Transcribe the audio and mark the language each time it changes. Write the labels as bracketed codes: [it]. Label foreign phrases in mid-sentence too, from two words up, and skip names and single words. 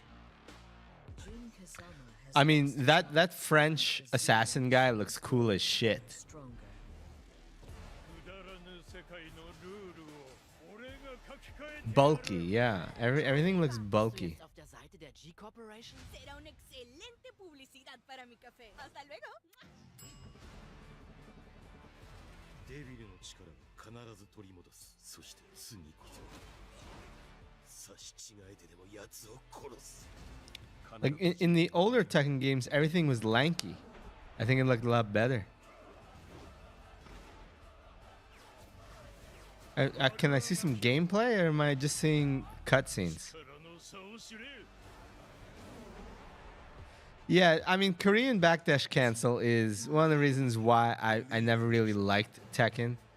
[en] Jun Kazama has I mean, that French assassin guy looks cool as shit. stronger. Bulky, yeah. Everything looks bulky. [de] Auf der Seite der G-Corporation? [es] Será una excelente publicidad para mi café. Hasta luego. [ja] デビルの力を必ず取り戻す。そして次こそ差し違えてでも奴を殺す。 [en] Like in the older Tekken games, everything was lanky. I think it looked a lot better. Can I see some gameplay, or am I just seeing cutscenes? Yeah, I mean, Korean backdash cancel is one of the reasons why I never really liked Tekken.